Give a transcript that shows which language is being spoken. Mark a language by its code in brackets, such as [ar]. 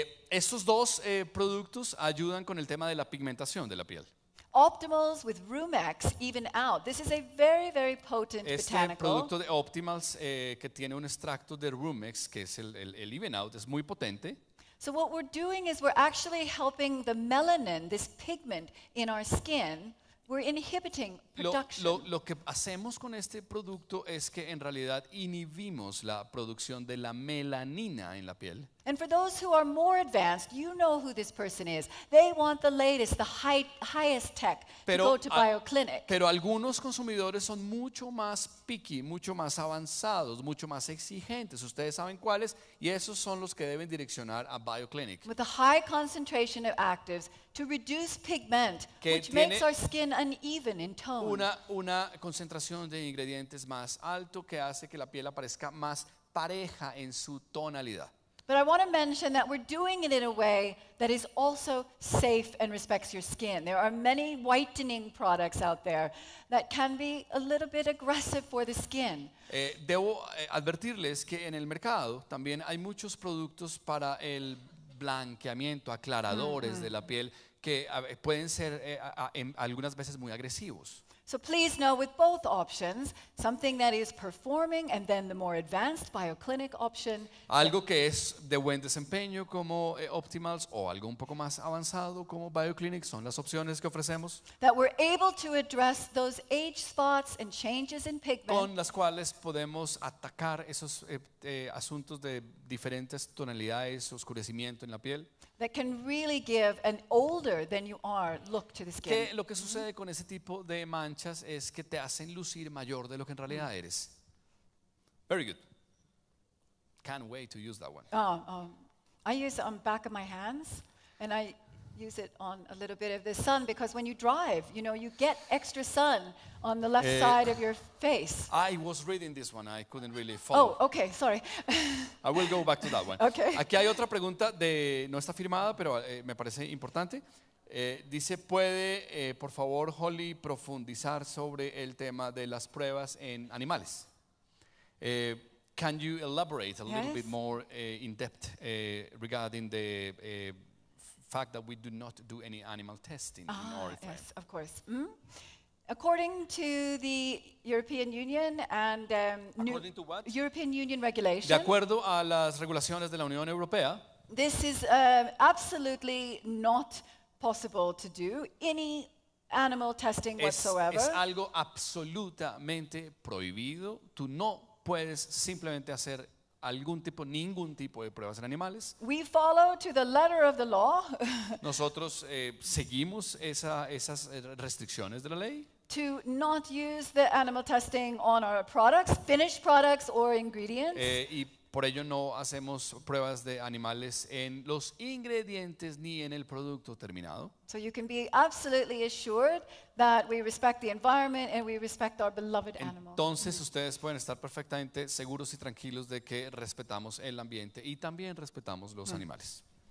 [es] Estos dos productos ayudan con el tema de la pigmentación de la piel. [en] Optimals with Rumex, Even Out. This is a very, very potent [es] Este [en] botanical. [es] producto de Optimals que tiene un extracto de Rumex, que es el Even Out, es muy potente. [en] So what we're doing is we're actually helping the melanin, this pigment in our skin, we're inhibiting production. [es] Lo que hacemos con este producto es que en realidad inhibimos la producción de la melanina en la piel. [en] And for those who are more advanced, you know who this person is. They want the latest, the highest tech to go to BioClinic. [es] Pero algunos consumidores son mucho más picky, mucho más avanzados, mucho más exigentes. Ustedes saben cuáles y esos son los que deben direccionar a BioClinic. [en] With a high concentration of actives to reduce pigment, [es] Que [en] which [es] tiene [en] makes our skin uneven in tone. [es] Una concentración de ingredientes más alto que hace que la piel aparezca más pareja en su tonalidad. [en] But I want to mention that we're doing it in a way that is also safe and respects your skin. There are many whitening products out there that can be a little bit aggressive for the skin. [es] Debo advertirles que en el mercado también hay muchos productos para el blanqueamiento, aclaradores de la piel que pueden ser algunas veces muy agresivos. [en] So please know with both options, something that is performing and then the more advanced BioClinic option. [es] Algo que es de buen desempeño como Optimals o algo un poco más avanzado como BioClinic son las opciones que ofrecemos [en] That we're able to address those age spots and changes in pigment. [es] con las cuales podemos atacar esos asuntos de diferentes tonalidades, oscurecimiento en la piel. [en] That can really give an older than you are look to the skin. [es] Que lo que sucede con ese tipo de manchas es que te hacen lucir mayor de lo que en realidad eres. [en] Very good. Can't wait to use that one. I use it on the back of my hands, and I use it on a little bit of the sun because when you drive, you know, you get extra sun on the left side of your face. I was reading this one, I couldn't really follow. Oh, okay, sorry. I will go back to that one. Okay. [es] Aquí hay otra pregunta no está firmada, pero me parece importante. Dice, ¿puede, por favor, Holly, profundizar sobre el tema de las pruebas en animales? [en] can you elaborate a little Yes. bit more in depth regarding the fact that we do not do any animal testing in Oriflame? Yes, of course. According to the European Union and According to what? European Union [es] De [en] regulation, [es] acuerdo a las regulaciones de la Unión Europea, [en] this is absolutely not possible to do any animal testing whatsoever. [es] es algo absolutamente prohibido. Tú no puedes simplemente hacer ningún tipo de pruebas en animales. [en] We follow to the letter of the law [es] Nosotros seguimos esas restricciones de la ley. [en] to not use the animal testing on our products, finished products or ingredients. [es] Y por ello no hacemos pruebas de animales en los ingredientes ni en el producto terminado. [en] So you can be absolutely assured that we respect the environment and we respect our beloved animals. [es] Entonces ustedes pueden estar perfectamente seguros y tranquilos de que respetamos el ambiente y también respetamos los animales.